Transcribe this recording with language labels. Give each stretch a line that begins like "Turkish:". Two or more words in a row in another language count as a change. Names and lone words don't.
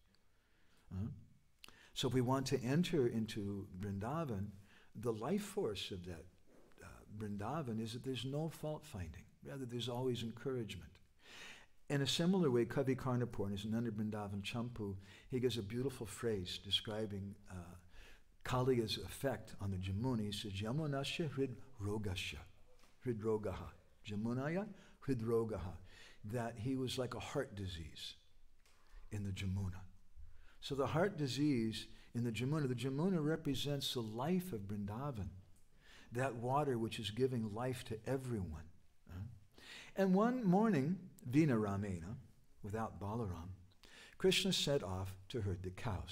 English: So if we want to enter into Vrindavan, the life force of that Vrindavan is that there's no fault finding. Rather, there's always encouragement. In a similar way, Kavi Karnapur, in Nanda Vrindavan Champu, he gives a beautiful phrase describing Kaliya's effect on the Jamuna. He says,
Sanskrit: Yamunasya hridrogasya. Hridrogaha. Jamunaya hridrogaha.
English: That he was like a heart disease in the Jamuna. So the heart disease in the Jamuna represents the life of Vrindavan. That water which is giving life to everyone. And one morning,
Sanskrit: Vina Ramena,
English: without Balaram, Krishna set off to herd the cows.